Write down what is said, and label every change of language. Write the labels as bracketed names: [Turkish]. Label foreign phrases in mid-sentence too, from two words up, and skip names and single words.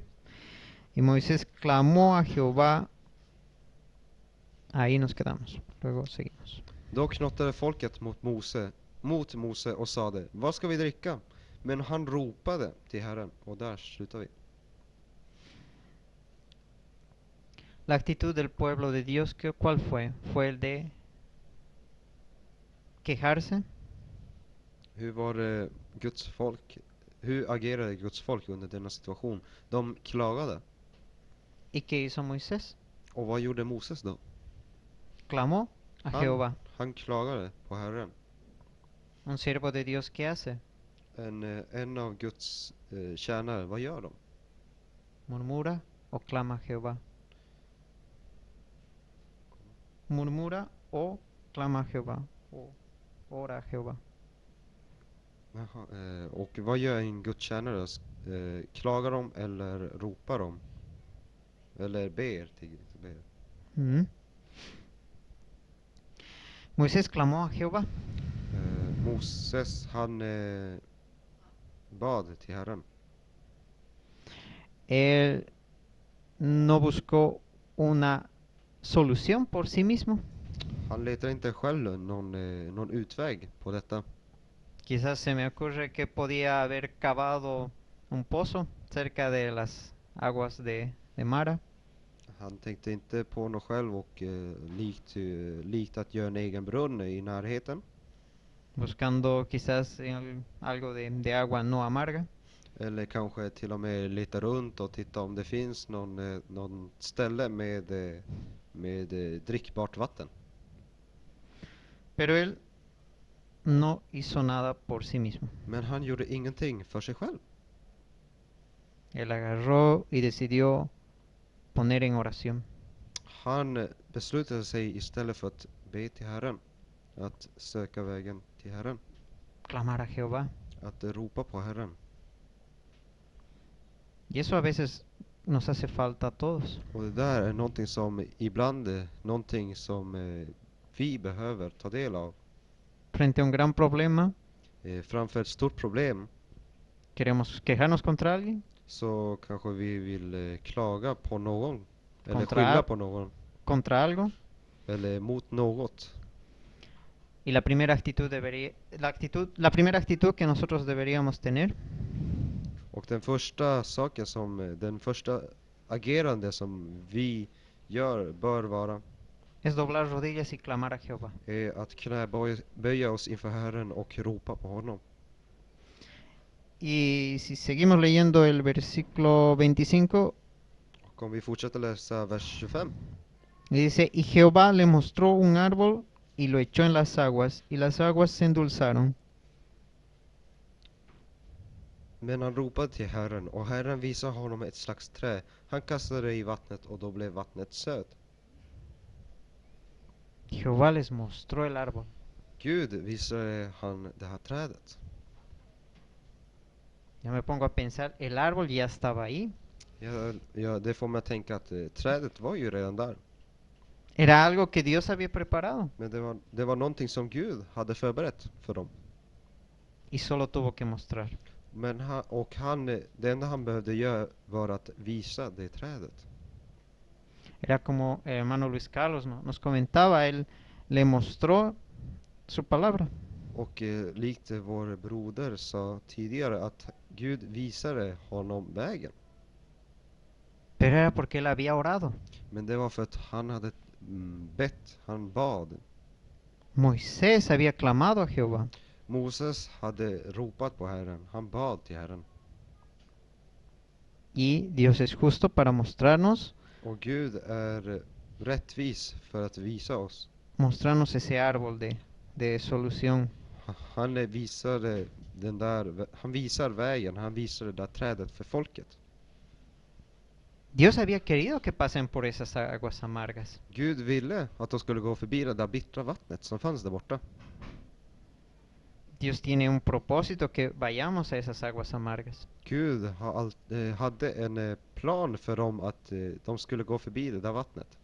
[Spanish] Y Moisés clamó a Jehová. Ahí nos quedamos. Luego seguimos. [Swedish] Då knottade folket mot Mose och sade: vad ska vi dricka? Men han ropade till Herren. Och där slutar vi. [Spanish] La actitud del pueblo de Dios, ¿cuál fue? ¿Fue el de quejarse? [Swedish] Hur var det Guds folk, hur agerade Guds folk under denna situation? De klagade. [Spanish] ¿Y qué hizo Moisés? [Swedish] Och vad gjorde Moses då? [Spanish] Clamó a Jehová. [Swedish] Han klagade på Herren. [Spanish] Un siervo de Dios, ¿qué hace? [Swedish] En av Guds tjänare, vad gör de? [Spanish] Murmura o clama a Jehová. Murmura o clama a Jehová. O ora a Jehová. [Swedish] Jaha, och vad gör en Guds tjänare? Klagar de eller ropar de? Eller ber? Ber. [Spanish] Mm. Moisés clamó a Jehová. [Swedish] Moses, han bad till Herren. [Spanish] Él no buscó una solución por sí mismo. [Swedish] Han letar inte själv någon utväg på detta. [Spanish] Quizás se me ocurre que podía haber cavado un pozo cerca de las aguas de Mara. [Swedish] Han tänkte inte på något själv och likt att göra en egen brunn i närheten. [Spanish] Buscando quizás algo de agua no amarga. [Swedish] Eller kanske till och med leta runt och titta om det finns någon ställe med drickbart vatten. [Spanish] Pero él no hizo nada por sí mismo. [Swedish] Men han gjorde ingenting för sig själv. [Spanish] Él agarró y decidió poner en oración. [Swedish] Han beslutade sig istället för att be till Herren, att söka vägen till Herren, [Spanish] Clamar a Jehová. [Swedish] att ropa på Herren. [Spanish] Y eso a veces nos hace falta a todos. [Swedish] Och det där är någonting som ibland någonting som vi behöver ta del av. [Spanish] Frente a un gran problema, [Swedish] Framför ett stort problem [Spanish] queremos quejarnos contra alguien, [Swedish] så kanske vi vill klaga på någon eller Kontra- skylla på någon [Spanish] contra algo. [Swedish] eller mot något. [Spanish] Y la primera la primera actitud que nosotros deberíamos tener [Swedish] Och den första agerande som vi gör bör vara [Spanish] es doblar rodillas y clamar a Jehová. [Swedish] är att knäböja oss inför Herren och ropa på honom. [Spanish] Y si seguimos leyendo el versículo 25, [Swedish] Och om vi fortsätter läsa vers 25. [Spanish] dice, y Jehová le mostró un árbol y lo echó en las aguas, y las aguas se endulzaron. [Swedish] Men han ropade till Herren och Herren visade honom ett slags trä. Han kastade det i vattnet och då blev vattnet sött. [Spanish] Jehová les mostró el árbol. [Swedish] Gud visade han det här trädet. [Spanish] Ya me pongo a pensar, el árbol ya estaba ahí. [Swedish] Ja, det får mig att tänka att trädet var ju redan där. [Spanish] Era algo que Dios había preparado [Swedish] Men det var någonting som Gud hade förberett för dem. [Spanish] y solo tuvo que mostrar. [Swedish] Men det enda han behövde göra var att visa det trädet. [Spanish] Era como el hermano Luis Carlos nos comentaba, él le mostró su palabra. [Swedish] Och likt vår broder sa tidigare att Gud visade honom vägen. [Spanish] Pero era porque él había orado. [Swedish] Men det var för att han hade bett, han bad. [Spanish] Moisés había clamado a Jehová. [Swedish] Moses hade ropat på Herren, han bad till Herren. [Spanish] Y Dios es justo para mostrarnos [Swedish] Och Gud är rättvis för att visa oss. [Spanish] ese árbol de solución. [Swedish] Han visar vägen, han visar det där trädet för folket. [Spanish] Dios había querido que pasen por esas aguas amargas. [Swedish] Gud ville att de skulle gå förbi det där bittra vattnet som fanns där borta. [Spanish] Dios tiene un propósito que vayamos a esas aguas amargas. [Swedish] Gud hade en plan för dem att de skulle gå förbi det där vattnet.